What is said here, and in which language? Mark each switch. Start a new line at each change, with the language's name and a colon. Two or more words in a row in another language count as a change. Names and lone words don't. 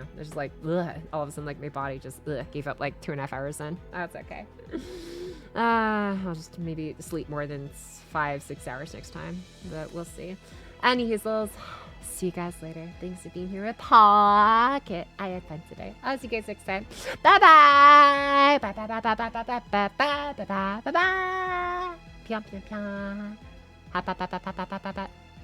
English: There's just like, ugh, all of a sudden like my body just gave up like 2.5 hours in. That's okay. I'll just maybe sleep more than 5-6 hours next time, but we'll see. Any Hazel's. See you guys later. Thanks for being here with Pocket. I had fun today. I'll see you guys next time. Bye bye. Bye bye bye bye bye bye bye bye bye bye bye bye bye. Pium pium pium. Ha ba ba ba ba ba ba ba ba.